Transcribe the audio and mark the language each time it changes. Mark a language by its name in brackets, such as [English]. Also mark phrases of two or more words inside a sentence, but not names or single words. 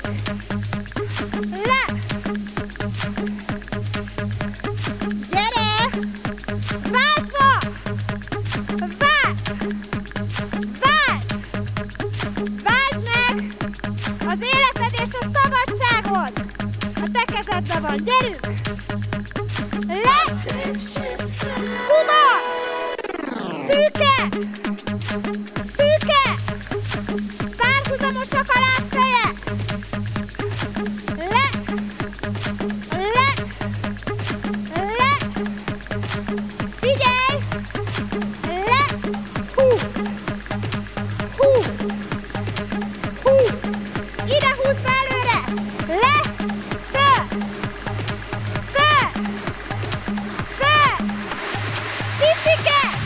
[Hungarian] Le! Gyere! Váltva! Vált! Vált! Vált meg! Az életed és a szabadságod! A te kezedben van, gyerünk! Le! Kuba! Szűke! Szűke! Párhuzamosak a lábfejek! Le! Le! Le! Figyelj! Le! Hú! Hú! Hú! Ide húzd be előre! Le! Föl! Föl! Föl! Picike!